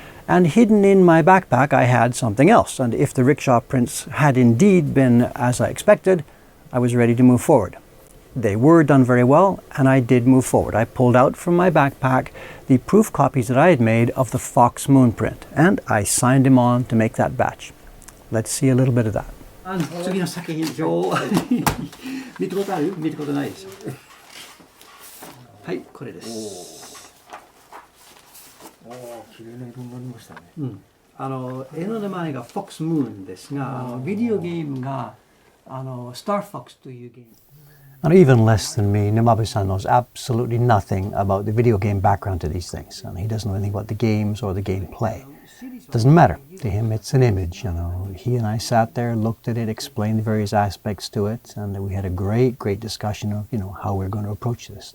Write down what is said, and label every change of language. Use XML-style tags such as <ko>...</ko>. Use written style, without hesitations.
<en>And hidden in my backpack I had something else. And if the rickshaw prints had indeed been as I expected, I was ready to move forward. They were done very well, and I did move forward. I pulled out from my backpack the proof copies that I had made of the Fox Moon print, and I signed them on to make that batch. Let's see a little bit of that.</en> <ja>次の作品表見たことある？見たことないです。はい、これです。綺麗な色になりましたね。絵の名前が Fox Moon ですが、ビデオゲームがStar Fox というゲーム。</ja> <en>And even less than me, Numab-san knows absolutely nothing about the video game background to these things. And he doesn't know anything about the games or the gameplay. It doesn't matter. To him, it's an image. You know, he and I sat there, looked at it, explained the various aspects to it, and we had a great discussion of, you know, how we're going to approach this.</en>